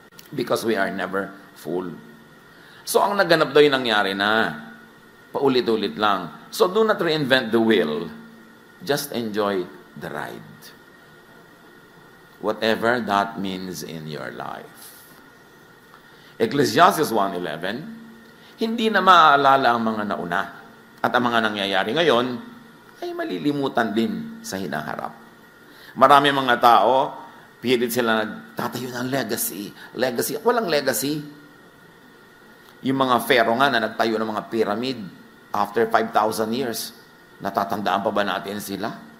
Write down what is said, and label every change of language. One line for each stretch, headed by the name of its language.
English: Because we are never full.
Filipino: So ang naganap daw yung nangyari na. Paulit-ulit lang.
English: So do not reinvent the wheel. Just enjoy the ride. Whatever that means in your life. Ecclesiastes 1:11,
Filipino: hindi na maaalala ang mga nauna. At ang mga nangyayari ngayon ay malilimutan din sa hinaharap. Marami mga tao, pilit sila nagtatayo ng legacy. Legacy. Walang legacy. Yung mga pharaoh nga na nagtayo ng mga pyramid
English: after 5,000 years,
Filipino: natatandaan pa ba natin sila?